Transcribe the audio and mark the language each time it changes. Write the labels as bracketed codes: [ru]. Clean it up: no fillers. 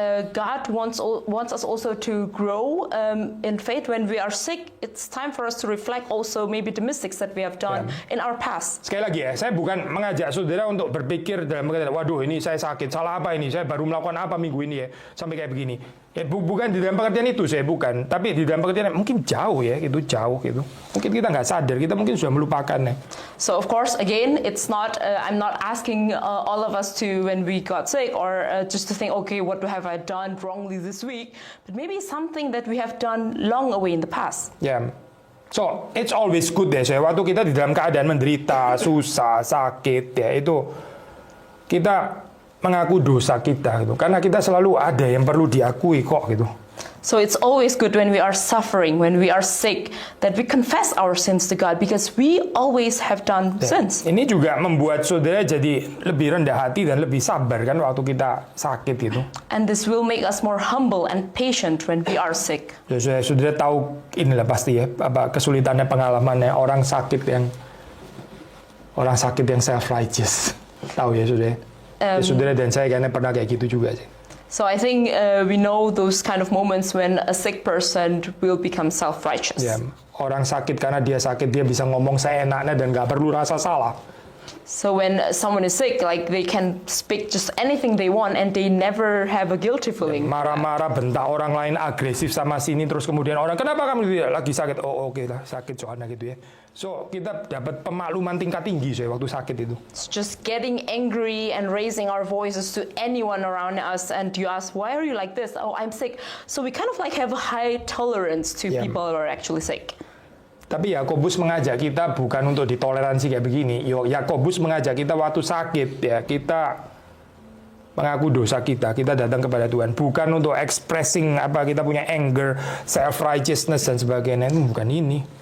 [en] God wants us also to grow in faith. When we are sick, it's time for us to reflect also maybe the mistakes that we have done in our past. [id] Sekali lagi ya, saya bukan mengajak saudara untuk berpikir dalam pengertian, waduh ini saya sakit, salah apa ini, saya baru melakukan apa minggu ini ya, sampai kayak begini. Ya, bukan di dalam pengertian itu saya bukan, tapi di dalam pengertian mungkin jauh ya, jauh gitu. Mungkin kita nggak sadar, kita mungkin sudah melupakan ya. [en] So of course, again, it's not. I'm not asking all of us to, when we got sick, or just to think, okay, what have I done wrongly this week? But maybe something that we have done long away in the past. [id] Yeah. So it's always good ya, saya waktu kita di dalam keadaan menderita, susah, sakit ya, itu kita mengaku dosa kita gitu. Karena kita selalu ada yang perlu diakui kok gitu. [en] So it's always good when we are suffering, when we are sick, that we confess our sins to God, because we always have done sins. [id] Ini juga membuat saudara jadi lebih rendah hati dan lebih sabar kan waktu kita sakit itu. [en] And this will make us more humble and patient when we are sick. [id] Ya, saudara tahu inilah pasti ya, kesulitannya pengalamannya orang sakit yang self righteous. Tahu ya saudara. Saudara dan saya kayaknya pernah kayak gitu juga sih. [en] So I think we know those kind of moments when a sick person will become self-righteous. [id] Ya, orang sakit karena dia sakit, dia bisa ngomong seenaknya dan nggak perlu rasa salah. [en] So when someone is sick, like they can speak just anything they want and they never have a guilty feeling. [id] Marah-marah, bentak orang lain, agresif sama sini, terus kemudian orang, kenapa kamu lagi sakit? Oh oke lah, sakit soalnya gitu ya. So kita dapat pemakluman tingkat tinggi saya waktu sakit itu. [en] It's just getting angry and raising our voices to anyone around us, and you ask, why are you like this? Oh, I'm sick. So we kind of like have a high tolerance to people who are actually sick. [id] Tapi Yakobus mengajak kita bukan untuk ditoleransi kayak begini. Yakobus mengajak kita waktu sakit ya, kita mengaku dosa kita datang kepada Tuhan, bukan untuk expressing kita punya anger, self righteousness dan sebagainya. Itu bukan ini.